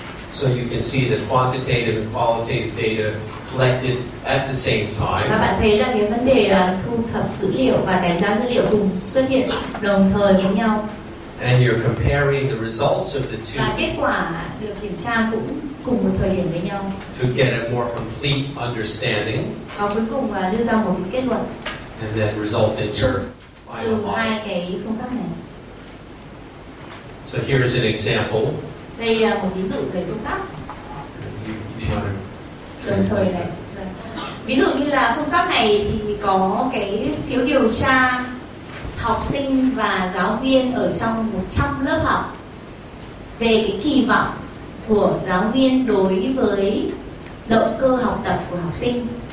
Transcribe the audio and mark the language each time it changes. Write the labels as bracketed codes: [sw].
[en] So you can see the quantitative and qualitative data collected at the same time. [vi] Và bạn thấy là cái vấn đề thu thập dữ liệu và đánh giá dữ liệu cùng xuất hiện đồng thời với nhau. [en] And you're comparing the results of the two. [vi] Và kết quả được kiểm tra cũng cùng một thời điểm với nhau. [en] To get a more complete understanding. [vi] Và cuối cùng là đưa ra một cái kết luận. [en] And then result in your final [vi] từ [en] model. [vi] hai cái phương pháp này. [en] So here's an example. [vi] Đây là một ví dụ về phương pháp đồng thời này. Ví dụ như là phương pháp này thì có cái phiếu điều tra học sinh và giáo viên ở trong 100 lớp học về cái kỳ vọng của giáo viên đối với động cơ học tập của học sinh.